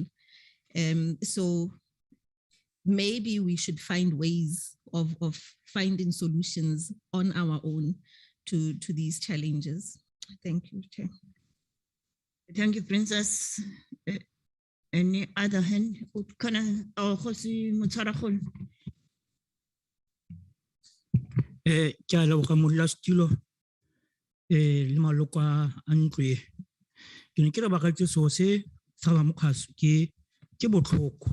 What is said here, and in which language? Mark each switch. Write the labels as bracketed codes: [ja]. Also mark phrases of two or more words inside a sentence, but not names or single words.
[en] So maybe we should find ways of finding solutions on our own to these challenges. Thank you, Chair. Thank you, Princess. Any other hand? Kgosi Motshwaragolo. [tn] Ke a leboga modulasetulo le maloko a ntlo e. Ke ne ke re bakatse seo se sa ba mokgaso ke botlhoko.